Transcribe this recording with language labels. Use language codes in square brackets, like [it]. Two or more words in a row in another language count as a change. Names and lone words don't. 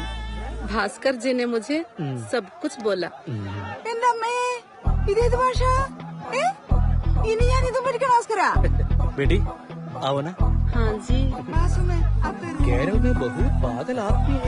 [hi] भास्कर जी ने मुझे सब कुछ बोला. [ml] എന്റെ അമ്മേ, ഇതേത് ഭാഷ? ഇനി ഞാൻ ഇതും പഠിക്കണം ഭാസ്കര. [hi] बेटी आओ ना. हाँ जी. केरल में बहुत पागल आदमी है.